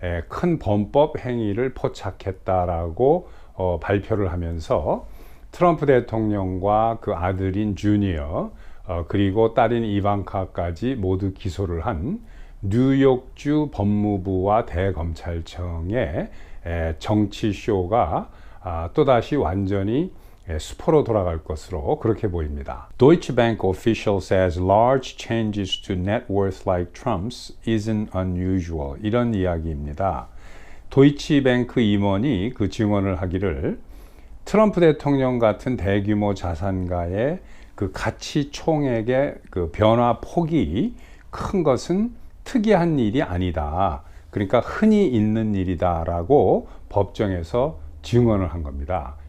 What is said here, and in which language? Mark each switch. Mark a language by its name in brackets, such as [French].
[Korean] 큰 범법 행위를 포착했다라고 발표를 하면서 트럼프 대통령과 그 아들인 주니어 그리고 딸인 이방카까지 모두 기소를 한 뉴욕주 법무부와 대검찰청의 정치쇼가 또다시 완전히 수포로 돌아갈 것으로 그렇게 보입니다. [English] Deutsche Bank official says large changes to net worth like Trump's isn't unusual. [Korean] 이런 이야기입니다. 도이치뱅크 임원이 그 증언을 하기를 트럼프 대통령 같은 대규모 자산가의 그 가치 총액의 그 변화 폭이 큰 것은 특이한 일이 아니다. 그러니까 흔히 있는 일이다라고 법정에서 증언을 한 겁니다.